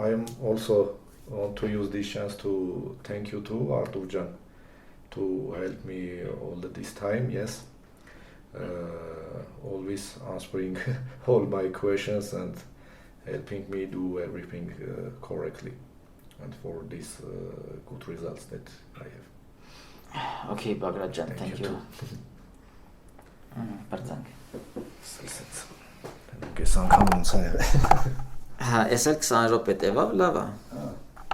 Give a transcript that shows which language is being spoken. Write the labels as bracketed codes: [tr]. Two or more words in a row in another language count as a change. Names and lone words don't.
[en] I am also want to use this chance to thank you too, Arturjan, to help me all this time. Yes. Always answering all my questions and helping me do everything correctly, and for these good results that I have. Okay, Bagrat, thank you. [hy] Բարձանք։ Կես անգամ ոնց է։ Հա, էս էլ 20 րոպե տևավ, լավ է։